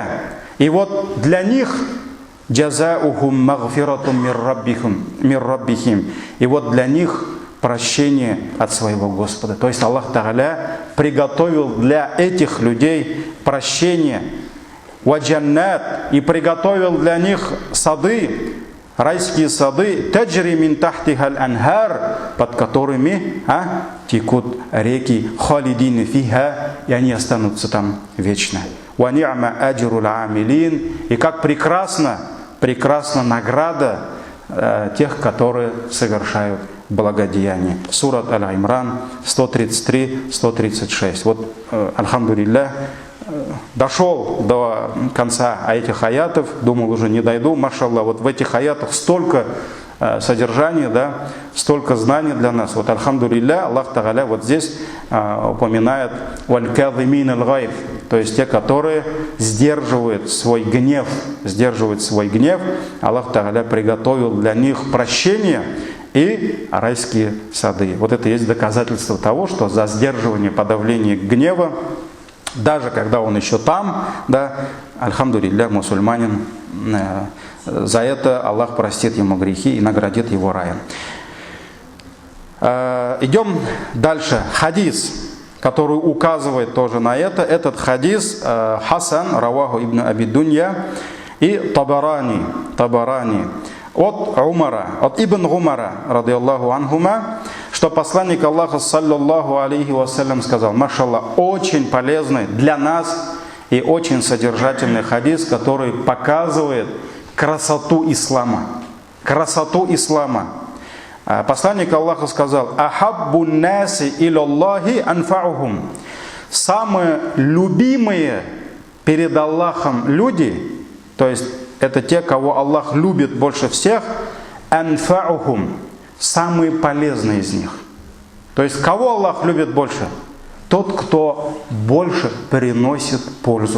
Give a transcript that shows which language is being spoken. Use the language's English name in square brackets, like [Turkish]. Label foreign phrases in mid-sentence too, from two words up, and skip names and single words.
[Russian] И вот для них [Arabic] جزاؤهم مغفرة من ربهم. [Russian] И вот для них прощение от своего Господа. То есть Аллах Тааля приготовил для этих людей прощение. [Arabic] وجنات. [Russian] И приготовил для них сады, райские сады, [Arabic] تجري من تحتها الأنهار, [Russian] под которыми текут реки, [Arabic] خالدين فيها, [Russian] и они останутся там вечно. [Arabic] ونعم أجر العاملين. [Russian] И как прекрасна награда тех, которые совершают благодеяние. Сурат Аль-Имран 133-136. Вот, альхамдулилля, дошел до конца этих аятов, думал, уже не дойду, машаллах, вот в этих аятах столько содержания, да, столько знаний для нас. Вот, альхамдулилля, Аллах Тааля вот здесь упоминает [Arabic] والكاظمين الغيظ, [Russian] то есть те, которые сдерживают свой гнев, Аллах Тааля приготовил для них прощение и райские сады. Вот это есть доказательство того, что за сдерживание, подавление гнева, даже когда он еще там, да, альхамдулилля, мусульманин, за это Аллах простит ему грехи и наградит его раем. Идем дальше. Хадис, который указывает тоже на это. Этот хадис Хасан, раваху ибн Аби Дунья, и Табарани от Умара, от Ибн Умара, [Arabic] رضي الله عنهما, [Russian] что посланник Аллаха, [Arabic] صلى الله عليه وسلم, [Russian] сказал: машаллах, очень полезный для нас и очень содержательный хадис, который показывает красоту ислама. Посланник Аллаха сказал: [Arabic] أحب الناس إلى الله أنفعهم. [Russian] Самые любимые перед Аллахом люди, то есть это те, кого Аллах любит больше всех, анфаухум, самые полезные из них. То есть кого Аллах любит больше? Тот, кто больше приносит пользу.